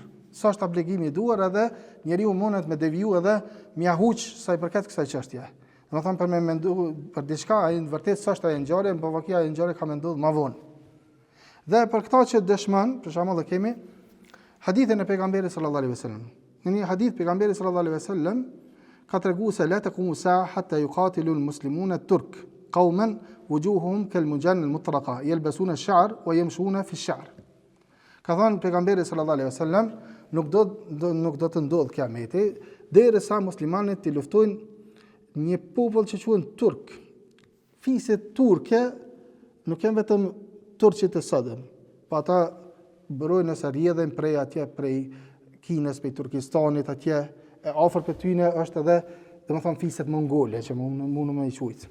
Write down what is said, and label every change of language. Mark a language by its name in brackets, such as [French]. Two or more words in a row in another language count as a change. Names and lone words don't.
[Albanian] S'është aplikimi i duhur edhe njeriu mundet me deviju edhe mja huq sa i përket kësaj çështje. Do të thonë për me mendu për diçka, ai në vërtet s'është ajo ngjarje, por vakia ajo ngjarje ka menduar më vonë. Dhe për këta që dëshmon, për shembull kemi hadithin e pejgamberit [Arabic] صلى الله عليه وسلم. [Albanian] Në një hadith pejgamberi [Arabic] صلى الله عليه وسلم [Albanian] ka treguar se [Arabic] لا تقوم ساعة حتى يقاتل المسلمون ترك قوما وجوههم كالمجان المطرقة يلبسون الشعر ويمشون في الشعر. [Albanian] Ka thënë pejgamberi [Arabic] صلى الله عليه وسلم, [Albanian] nuk do të ndodhë kiameti derisa muslimanët të luftojnë një popull që quhen turk. Fiset turke nuk janë vetëm turqit e sodëm, po ata bërojnë nëse rrjedhin prej atje, prej Kinës, prej Turkistanit, atje e afër për tyne është edhe, domethënë fiset mongole që mund me i quajtë.